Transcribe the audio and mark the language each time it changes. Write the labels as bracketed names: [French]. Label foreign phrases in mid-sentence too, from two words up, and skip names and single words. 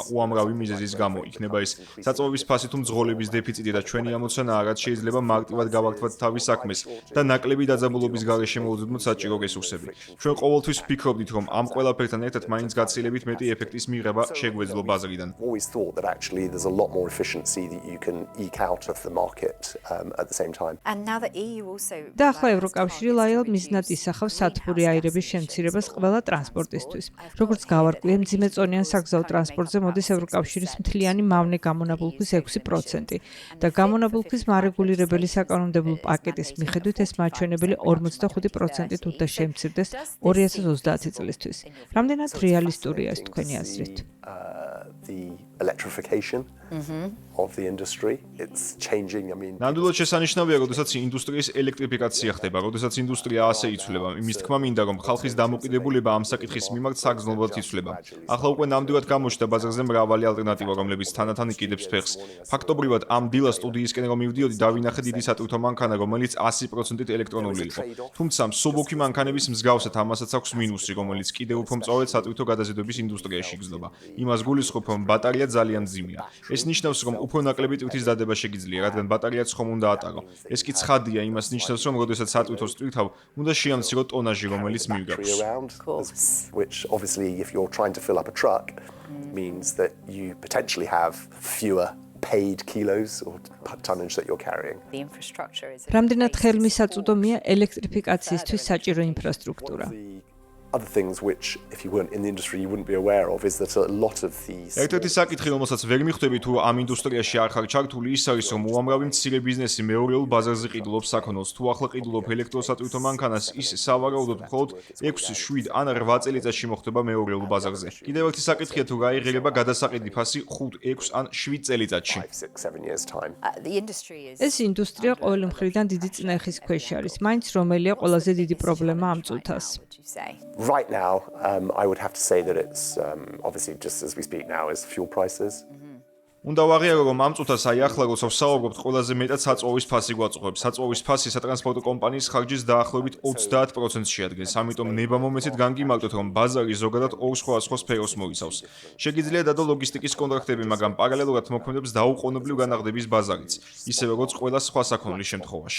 [Georgian] უამრავი მიზეზის გამო, იქნება ის საწვევის ფასი თუ მძღოლების დეფიციტი და ჩვენი ამოცანაა, რაც შეიძლება მარტივად გავართვათ თავის საქმეს და ნაკლები დაძაბულობის გარეშე მოვუძებნოთ საჭირო რესურსები. ჩვენ ყოველთვის ვფიქრობდით, რომ ამ ყველაფერთან ერთად მაინც გაცილებით მეტი ეფექტის მიღება შეგვეძლო ბაზრიდან. [English] That you can eke out of the market at the same time. And now the EU also [Georgian] და ახლა ევროკავშირი ლაიელ მიზნად ისახავს სათბური აირების შემცირებას ყველა ტრანსპორტისთვის. როგორც გავარკვიე, მძიმეწონიან საგზაო ტრანსპორტზე მოდის ევროკავშირის მთლიანი მავნე გამონაბოლქვის 6% და გამონაბოლქვის მარეგულირებელი საკანონმდებლო პაკეტის მიხედვით ეს მაჩვენებელი 45%-ით უნდა შემცირდეს 2030 წლისთვის. რამდენად რეალისტურია ეს თქვენი აზრით? [English] The electrification of the industry, it's changing. I mean, [Georgian] ნამდვილად შესანიშნავია, როდესაც ინდუსტრიის ელექტრიფიკაცია ხდება, როდესაც ინდუსტრია ასე იცვლება. იმის თქმა მინდა, რომ ხალხის დამოკიდებულება ამ საკითხის მიმართ საგრძნობლად იცვლება. ახლა უკვე ნამდვილად გამოჩნდა ბაზარზე მრავალი ალტერნატივა, რომლებიც თანდათან იკიდებს ფეხს. ფაქტობრივად, ამ დილა სტუდიისკენ რომ მივდიოდი, დავინახე დიდი სატვირთო მანქანა, რომელიც 100%-ით ელექტრონული იყო. თუმცა მსუბუქი მანქანების მსგავსად ამასაც აქვს მინუსი, რომელიც კიდევ უფრო მწვავედ სატვირთო გადაზიდვების ინდუსტრიაში იგრძნობა. იმას გულისხმობ, რომ ბატარია ძალიან მძიმეა. ეს ნიშნავს, რომ უფრო ნაკლები ტვირთის დადება შეგიძლია, რადგან ბატარიაც ხომ უნდა ატარო. ეს კი ცხადია, იმას ნიშნავს, რომ როდესაც სატვირთოს ტვირთავ, უნდა შეამცირო ტონაჟი, რომელიც მივგავს. [English] Which obviously if you're trying to fill up a truck means that you potentially have fewer paid kilos or tonnage that you're carrying. the infrastructure is [Georgian] რამდენად ხელმისაწვდომია ელექტრიფიკაციისთვის საჭირო ინფრასტრუქტურა? [English] Other things which if you weren't in the industry you wouldn't be aware of is that a lot of these [Georgian] ერთ-ერთი საკითხი, რომელსაც ვერ მიხვდები თუ ამ ინდუსტრიაში არ ხარ ჩართული, ის არის, რომ უამრავი მცირე ბიზნესი მეორეულ ბაზარზე ყიდულობს საქონელს. თუ ახლა ყიდულობ ელექტროსატვირთო მანქანას, ის სავარაუდოდ მხოლოდ 6, 7 ან 8 წელიწადში მოხდება მეორეულ ბაზარზე. კიდევ ერთი საკითხია, თუ გაიღრება გადასაყიდი ფასი 5, 6 ან 7 წელიწადში. [English] 6-7 years time. the industry is [Georgian] ეს ინდუსტრია ყოველი მხრიდან დიდი წნეხის ქვეშ არის. მაინც რომელია ყველაზე დიდი პრობლემა ამ წუთას? [English] would you say Right now, I would have to say that it's obviously just as we speak now is fuel prices. [Georgian] უნდა ვაღიარო, რომ ამ წუთას აი ახლა როცა ვსაუბრობთ, ყველაზე მეტად საწვავის ფასი გვაწყვეტს. საწვავის ფასი სატრანსპორტო კომპანიის ხარჯის დაახლოებით 30%-ს შეადგენს. ამიტომ ნება მომეცით განგიმარტოთ, რომ ბაზარი ზოგადად ორ სხვადასხვა სფეროს მოიცავს. შეგიძლიათ დადო ლოგისტიკის კონტრაქტები, მაგრამ პარალელურად მოქმედებს დაუყოვნებლივ განაღდების ბაზარიც, ისე როგორც ყველა სხვა საქონლის შემთხვევაში.